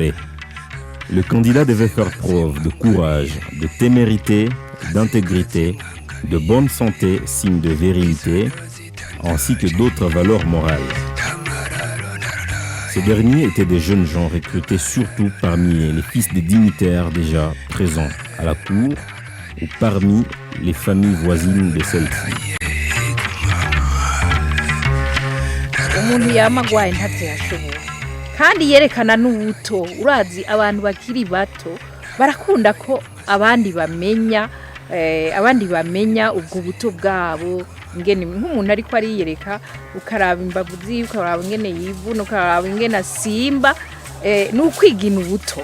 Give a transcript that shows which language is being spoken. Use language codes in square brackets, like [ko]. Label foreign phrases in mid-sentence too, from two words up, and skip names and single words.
[fr] Le candidat devait faire preuve de courage, de témérité, d'intégrité, de bonne santé, signe de virilité, ainsi que d'autres valeurs morales. Ces derniers étaient des jeunes gens recrutés surtout parmi les fils des dignitaires déjà présents à la cour ou parmi les familles voisines de celles-ci. [rn] umuntu yama agwaye ntavyo yashoboye kandi yerekana n'ubuto. Urazi abantu bakiri bato barakunda ko abandi bamenya ubwo buto bwabo, ingene nk'umuntu ariko ariyereka ukaraba imbavu ziwe, ukaraba ingene yivuna, ukaraba ingene asimba, n'ukwigina ubuto.